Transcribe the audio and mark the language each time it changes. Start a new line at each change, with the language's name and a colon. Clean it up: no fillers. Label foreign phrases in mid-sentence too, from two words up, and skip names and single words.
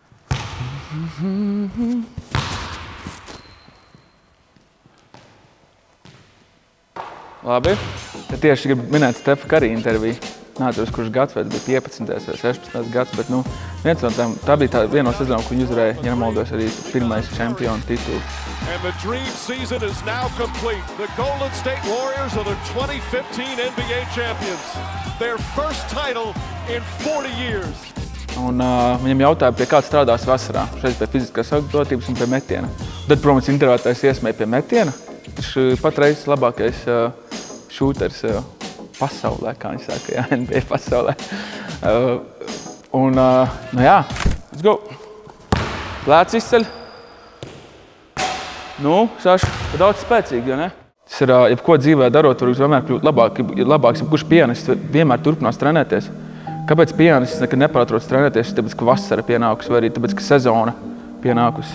Latvian: Labi. Te tieši gribu minēt Stefa Karī interviju. Neatceros, kurš gads, vai bija 15. vai 16. gads, bet viens no tām, tā bija viena no sezonām, ko viņi uzvarēja, ja nemaldos, arī pirmais čempionu titulu.
English: And the dream season is now complete. The Golden State Warriors are the 2015 NBA champions. Their first title in 40 years.
Latvian: Un viņam jautāja, pie kāds strādās vasarā. Šeit pie fiziskās sagatavotības un pie metiena. Tad, protams, intervētājs iesmēja pie metiena. Viņš patreiz labākais šūters pasaulē, kā viņš saka, NBA pasaulē.
English: Let's go.
Latvian: Lēts izceļ. Saša, daudz spēcīgi, ja ne? Tas ir, jebko dzīvē darot, var vienmēr kļūt labāks. Jebkurš pianists vienmēr turpinās trenēties. Kāpēc pianists nekad nepārtrauc trenēties? Tāpēc, ka vasara pienākusi, vai arī tāpēc, ka sezona pienākusi.